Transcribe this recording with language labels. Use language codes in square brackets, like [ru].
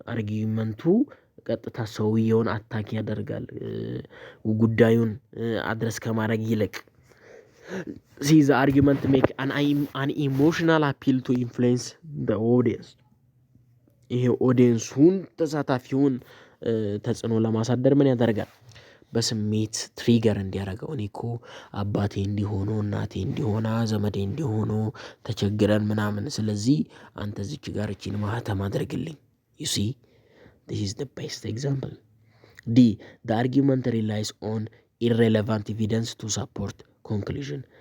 [am] አርጊመንቱ ቀጥታ ሰውየውን አታክ ያደርጋል ጉዳዩን አድረስ ከማድረግ ይልቅ። [en] see the argument make an emotional appeal to influence the audience [am] ይሄ ኦዲየንሱን ተሳታፊውን ተጽዕኖ ለማሳደር ምን ያደርጋል? በስሜት ትሪገር እንዲያደርገው እኔ እኮ አባቴ እንዲሆኑ እናቴ እንዲሆና ዘመዴ እንዲሆኑ ተቸግረን ምናምን፣ ስለዚህ አንተ እዚች ጋር እቺን ማህተም አድርግልኝ። [en] you see this is the best example. D the argument relies on irrelevant evidence to support conclusion.